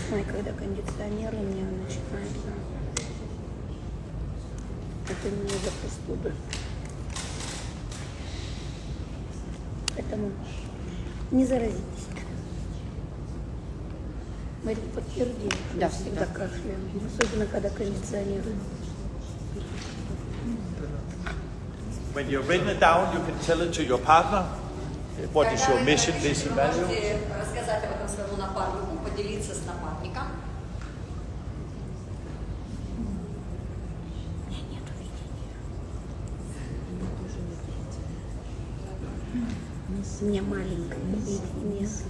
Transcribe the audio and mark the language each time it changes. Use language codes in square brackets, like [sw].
[ru] Когда кондиционер у меня начинается, это не за простуду. Поэтому не заразитесь. Марик, подтверди. Да. Всегда кашляем. Особенно, когда кондиционируем. [en] When you've written it down, you can tell it to your partner. What is your mission, vision, value? [ru] Можете рассказать об этом своему напарнику, поделиться с напарником. У меня маленькая видение.